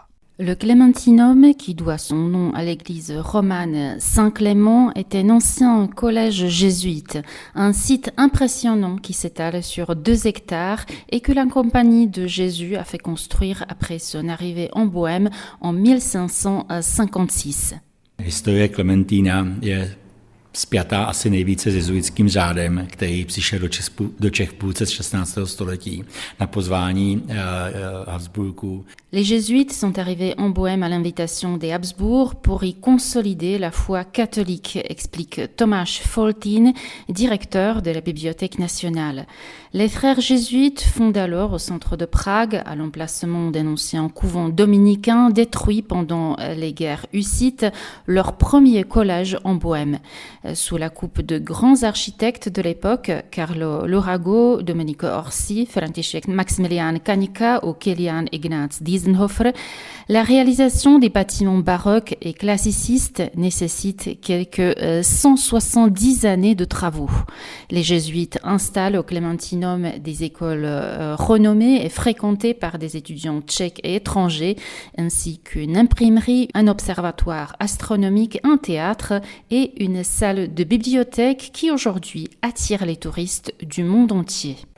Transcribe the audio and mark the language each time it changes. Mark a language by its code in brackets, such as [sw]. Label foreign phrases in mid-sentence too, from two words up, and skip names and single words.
[fr] Le Klementinum, qui doit son nom à l'église romane Saint-Clément, est un ancien collège jésuite, un site impressionnant qui s'étale sur 2 hectares et que la Compagnie de Jésus a fait construire après son arrivée en Bohême en 1556. [cs] Historie Klementína je spjatá asi nejvíce s jezuitským řádem, který přišel do Čech v půlce 16. století na pozvání Habsburků. [fr] Les jésuites sont arrivés en Bohême à l'invitation des Habsbourg pour y consolider la foi catholique, explique Tomáš Foltín, directeur de la Bibliothèque nationale. Les frères jésuites fondent alors au centre de Prague, à l'emplacement d'un ancien couvent dominicain détruit pendant les guerres hussites, leur premier collège en Bohême. Sous la coupe de grands architectes de l'époque, Carlo Lurago, Domenico Orsi, František Maximilian Kanika ou Kilian Ignác Diessenhofer, la réalisation des bâtiments baroques et classicistes nécessite quelques 170 années de travaux. Les jésuites installent au Klementinum des écoles renommées et fréquentées par des étudiants tchèques et étrangers, ainsi qu'une imprimerie, un observatoire astronomique, un théâtre et une salle de bibliothèque qui aujourd'hui attire les touristes du monde entier.